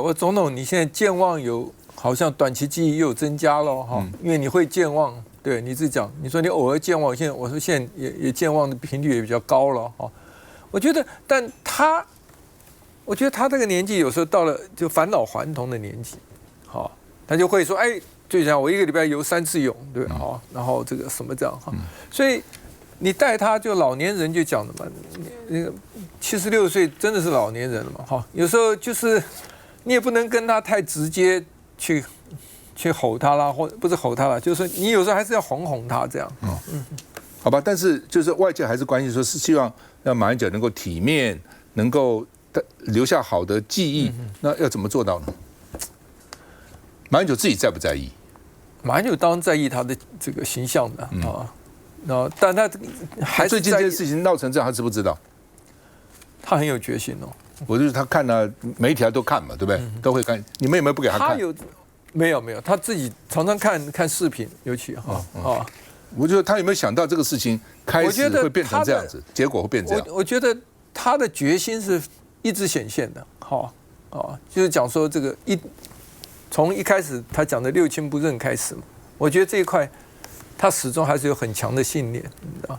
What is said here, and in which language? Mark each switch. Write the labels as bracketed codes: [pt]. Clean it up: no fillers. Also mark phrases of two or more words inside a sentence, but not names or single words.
[zh] 我總統，你現在健忘好像短期記憶又有增加了因為你會健忘，對你自己講，你說你偶爾健忘，我說現在也健忘的頻率也比較高了我覺得，但我覺得他這個年紀有時候到了就返老還童的年紀，他就會說，就像我1個禮拜游3次泳，對吧？然後這個什麼這樣所以你帶他就老年人就講的嘛，那個76歲真的是老年人了嘛，有時候就是你也不能跟他太直接去吼他啦，或不是吼他啦，就是你有時候還是要哄他這樣。好吧，但是就是外界還是關心說，是希望讓馬英九能夠體面，能夠留下好的記憶，那要怎麼做到呢？馬英九自己在不在意？馬英九當然在意他的這個形象的啊，但他還是最近這件事情鬧成這樣，他知不知道？他很有決心哦。我就是他看了媒體都看嘛，对不对？都会看。你们有没有不給他看？沒有，他自己常常看視頻，尤其我覺得他有沒有想到這個事情開始會變成這樣子，結果會變這樣？我覺得他的決心是一直顯現的，就是講說這個從一開始他講的六親不認開始嘛，我覺得這一塊他始終還是有很強的信念，你知道？